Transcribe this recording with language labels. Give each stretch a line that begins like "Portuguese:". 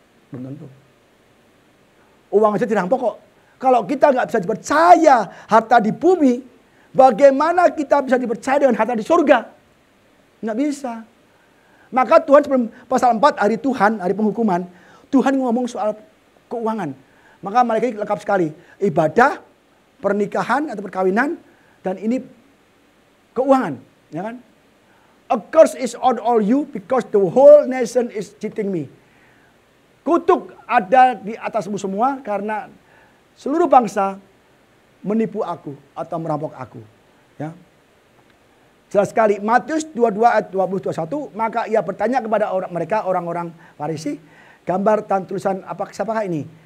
Indonesian: Belum tentu. Uang aja dirampok kok. Kalau kita nggak bisa dipercaya harta di bumi, bagaimana kita bisa dipercaya dengan harta di surga? Nggak bisa. Maka Tuhan sebelum pasal 4 hari Tuhan, hari penghukuman, Tuhan ngomong soal keuangan. Maka malaikat lengkap sekali. Ibadah, pernikahan atau perkawinan, dan ini keuangan. Ya kan?
English: A curse is on all you because the whole nation is cheating me.
Indonesian: Kutuk ada di atasmu semua karena seluruh bangsa menipu aku atau merampok aku. Ya. Jelas sekali, Matius 22 ayat 20-21, maka ia bertanya kepada orang-orang Farisi, gambar dan tulisan siapakah ini?